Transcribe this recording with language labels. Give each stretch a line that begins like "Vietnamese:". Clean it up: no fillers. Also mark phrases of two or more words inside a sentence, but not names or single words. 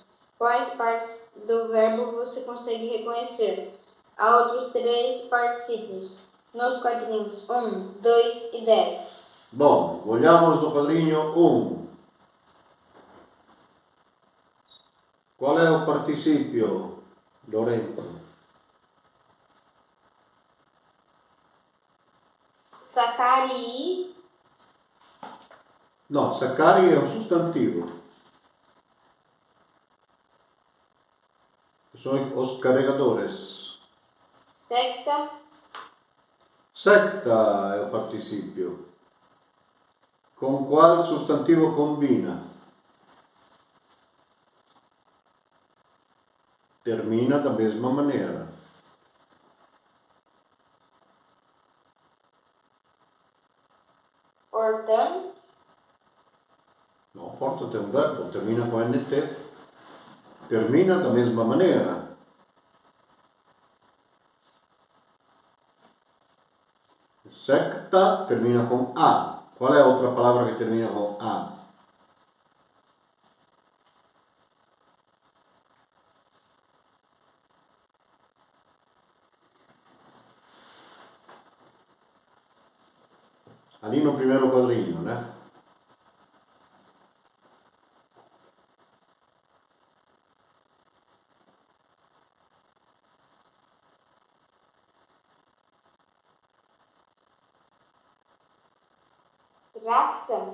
Portuguese: Quais partes do verbo você consegue reconhecer? Há outros 3 particípios nos quadrinhos 1, 2 e 10. Bom, olhamos no quadrinho 1. Qual é o particípio, Lorenzo?
Latin: Sacari.
Italian: No, saccari è un sostantivo.
Portuguese: Sono os carregadores.
Latin: Secta.
Italian: Secta è o participio. Con qual sostantivo combina?
Portuguese: Termina da mesma maneira. Portanto.
Italian: No, porta è un verbo, termina con NT.
Portuguese: Termina da mesma maneira.
Italian: Secta termina con A. Qual è
Portuguese: outra palavra
Italian: che termina con A?
Portuguese: Ali no primeiro quadrinho, né?
Latin: Racta.